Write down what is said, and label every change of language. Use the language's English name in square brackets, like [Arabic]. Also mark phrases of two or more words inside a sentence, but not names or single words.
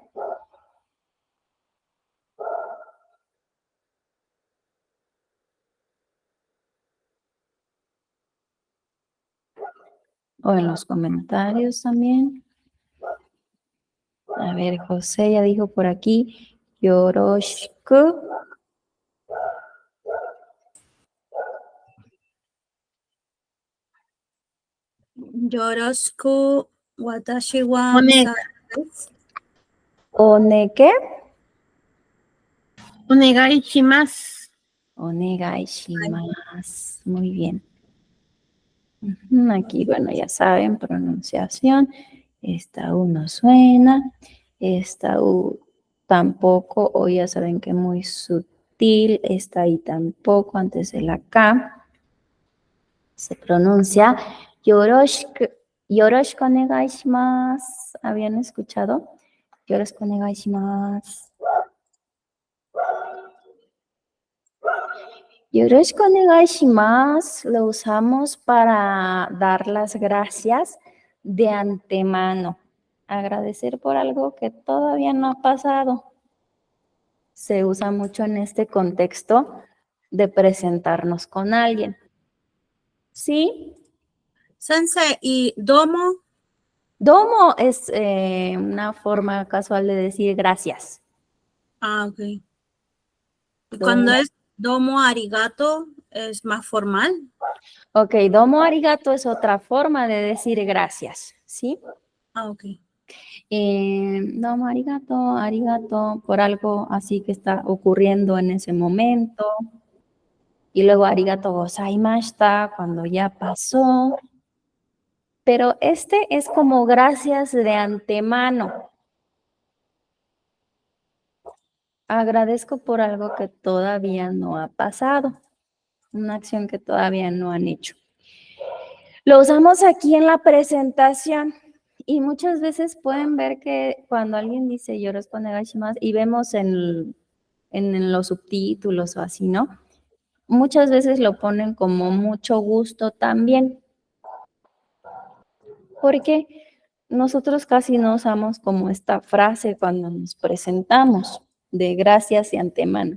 [Spanish] O en los comentarios también. A ver, José ya dijo por aquí, yoroshiku. [Japanese] よろしく私は One- サラです. ¿Oneke? お願いします. お願いします. [Spanish] Muy bien. Aquí, bueno, ya saben, pronunciación. Esta U no suena. Esta U tampoco, o ya saben que muy sutil. Esta I tampoco, antes de la K. Se pronuncia yoroshiku. [Japanese] よろしくお願いします. [Spanish] ¿Habían escuchado? [Japanese] よろしくお願いします. よろしくお願いします [Spanish] lo usamos para dar las gracias de antemano. Agradecer por algo que todavía no ha pasado. Se usa mucho en este contexto de presentarnos con alguien. ¿Sí? Sensei, ¿y domo? Domo es una forma casual de decir gracias. Ah, ok. Y Domo. cuando es [Japanese] どうもありがとう, [Spanish] es más formal. Ok, [Japanese] どうもありがとう [Spanish] es otra forma de decir gracias, ¿sí? Ah, ok. [Japanese] どうもありがとう、ありがとう, [Spanish] por algo así que está ocurriendo en ese momento. Y luego [Japanese] ありがとうございました, [Spanish] cuando ya pasó. Pero este es como gracias de antemano. Agradezco por algo que todavía no ha pasado, una acción que todavía no han hecho. Lo usamos aquí en la presentación y muchas veces pueden ver que cuando alguien dice [Japanese] よろしくお願いします [Spanish] y vemos en los subtítulos o así, ¿no? Muchas veces lo ponen como mucho gusto también, porque nosotros casi no usamos como esta frase cuando nos presentamos de gracias de antemano.